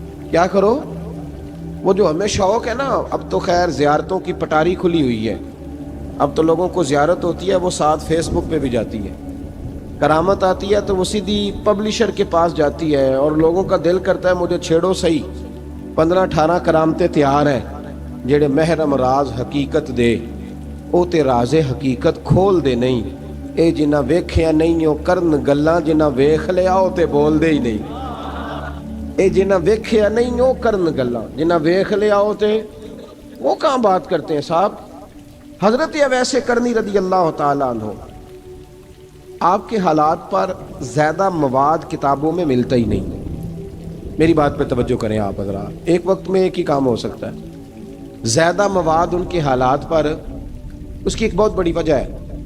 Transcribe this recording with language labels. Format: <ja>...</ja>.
<ur>کیا کرو؟ وہ جو ہمیں شوق ہے نا, اب تو خیر زیارتوں کی پٹاری کھلی ہوئی ہے, اب تو لوگوں کو زیارت ہوتی ہے وہ ساتھ فیس بک پہ بھی جاتی ہے. کرامت آتی ہے تو وہ سیدھی پبلشر کے پاس جاتی ہے, اور لوگوں کا دل کرتا ہے مجھے چھیڑو صحیح. 15-18 کرامتیں تیار ہیں,</ur> <pa>جڑے محرم راز حقیقت دے او تے راز حقیقت کھول دے نہیں. اے جنہ ویکھیا نہیں او کرن گلاں, جنہ ویکھ لیا او تے بول دے ہی نہیں. اے جنہ ویکھیا نہیں او کرن گلاں, جنہ ویکھ لیا او تے</pa> <ur>وہ کہاں بات کرتے ہیں صاحب. حضرت اویس کرنی رضی اللہ تعالیٰ عنہ, آپ کے حالات پر زیادہ مواد کتابوں میں ملتا ہی نہیں. میری بات پہ توجہ کریں آپ حضرات, ایک وقت میں ایک ہی کام ہو سکتا ہے. زیادہ مواد ان کے حالات پر, اس کی ایک بہت بڑی وجہ ہے.</ur>